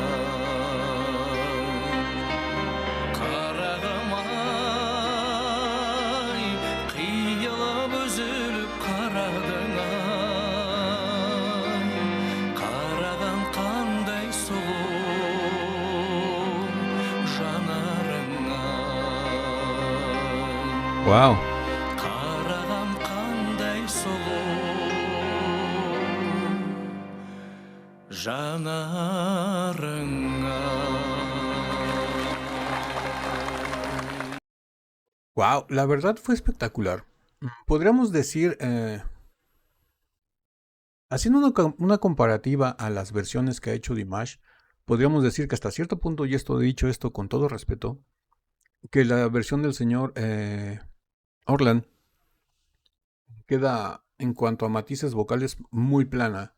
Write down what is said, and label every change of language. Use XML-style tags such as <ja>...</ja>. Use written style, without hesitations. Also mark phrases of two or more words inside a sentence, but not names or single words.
<kk>Қарағым ай, қиялап үзіліп қарадың ай, қараған қандай сұлу жанарыңа. Wow. Қараған қандай сұлу жанарыңа.</kk> <es>Wow, la verdad fue espectacular. Podríamos decir, haciendo una comparativa a las versiones que ha hecho Dimash, podríamos decir que hasta cierto punto, y esto he dicho esto con todo respeto, que la versión del señor Orlan queda en cuanto a matices vocales muy plana.</es>